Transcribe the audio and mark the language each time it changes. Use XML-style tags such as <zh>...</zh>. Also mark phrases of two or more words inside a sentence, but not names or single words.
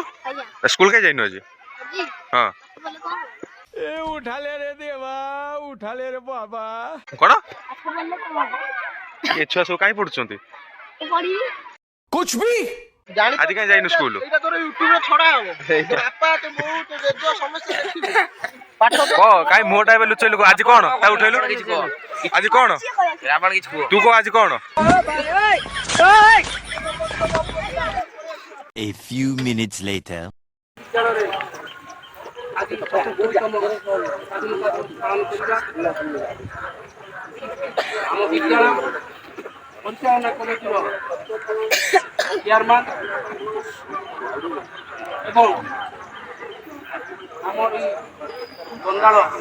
<or>ସ୍କୁଲ କାହିଁ ଯାଇନୁ ଆଜି? ହଁ କଣ ଏ ଛୁଆ ସବୁ କାହିଁ ପଢୁଛନ୍ତି? ଆଜି କାହିଁ ଯାଇନୁ ସ୍କୁଲ? କାଇଁ ମୋଟା ଏବେ ଲୁଚେଇଲୁ? ଆଜି କଣ ତା ଉଠେଇଲୁ? ଆଜି କଣ ତୁ କହ? ଆଜି କଣ?</or> <en>A few minutes later.</en> <or>ପରିଚାଳନା କମିଟିର ଚେୟାରମ୍ୟାନ୍ ଏବଂ ଆମର ଏଇ ବଙ୍ଗାଳ</or>